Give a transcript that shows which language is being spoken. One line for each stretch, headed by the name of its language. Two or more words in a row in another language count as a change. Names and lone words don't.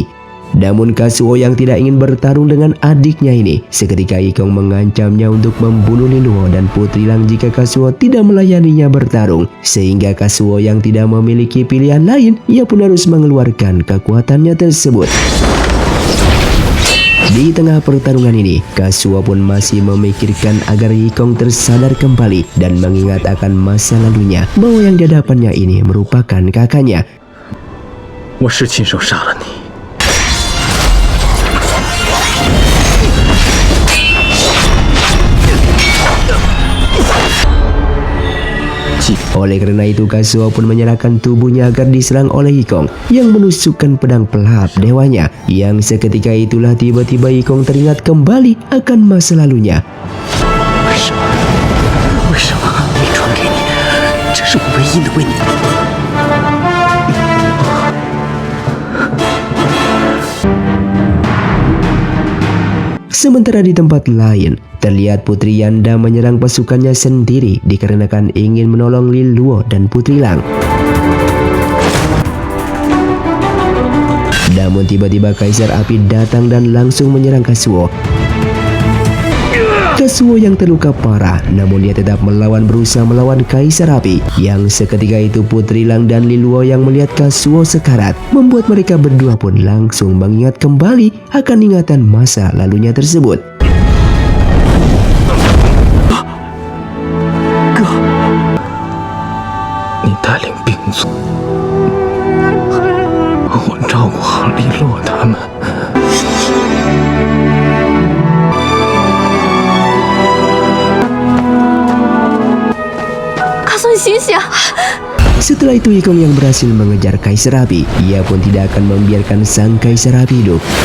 Indonesian: Namun Kazuo yang tidak ingin bertarung dengan adiknya ini, seketika Yikong mengancamnya untuk membunuh Liluo dan Putri Lang jika Kazuo tidak melayaninya bertarung, sehingga Kazuo yang tidak memiliki pilihan lain, ia pun harus mengeluarkan kekuatannya tersebut. Di tengah pertarungan ini, Kazuo pun masih memikirkan agar Yikong tersadar kembali dan mengingat akan masa lalunya, bahwa yang di hadapannya ini merupakan kakaknya.
Chinese: 我是亲手杀了你。
Indonesian: Oleh karena itu, Kazuo pun menyerahkan tubuhnya agar diserang oleh Yikong yang menusukkan pedang pelahap dewanya. Yang seketika itulah tiba-tiba Yikong teringat kembali akan masa lalunya.
Chinese: 为什么没传给你？这是我唯一能为你。
Indonesian: Sementara di tempat lain, terlihat Putri Yanda menyerang pasukannya sendiri dikarenakan ingin menolong Liluo dan Putri Lang. Namun tiba-tiba Kaisar Api datang dan langsung menyerang Kazuo. Kazuo yang terluka parah, namun dia tetap berusaha melawan Kaisar Api. Yang seketika itu Putri Lang dan Liluo yang melihat Kazuo sekarat, membuat mereka berdua pun langsung mengingat kembali akan ingatan masa lalunya tersebut.
Chinese: 哥，你带领兵卒，我照顾好利洛他们。
Indonesian: Setelah itu Yikong yang berhasil mengejar Kaisar Api, ia pun tidak akan membiarkan sang Kaisar Api hidup.